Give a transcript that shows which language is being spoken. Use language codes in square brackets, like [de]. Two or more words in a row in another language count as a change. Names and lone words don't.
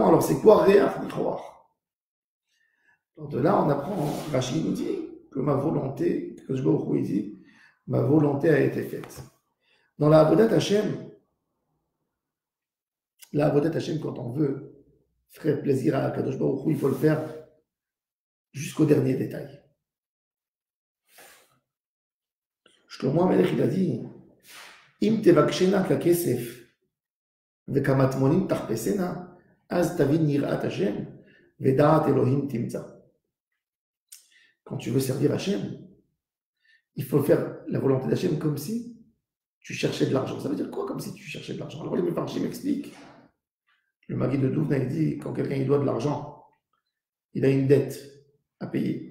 [fr] Alors c'est quoi [he] ריח ניחוח? [fr] Alors de là, on apprend, Rachid nous dit que ma volonté, que je vois dit, ma volonté a été faite. Dans la [he] עבודת השם, [fr] quand on veut faire plaisir à [he] קדוש ברוך הוא, [fr] il faut le faire jusqu'au dernier détail. Shlomo HaMelech, il a dit [he] אם תבקשנה ככסף וכמטמונים תחפשנה אז תבין יראת השם ודעת אלהים תמצא. [fr] Quand tu veux servir Hashem, il faut faire la volonté d'Hashem comme si tu cherchais de l'argent. Ça veut dire quoi comme si tu cherchais de l'argent? Alors les Mefarshim m'expliquent. Le Maguide de Douvna, il dit quand quelqu'un il doit de l'argent, il a une dette à payer.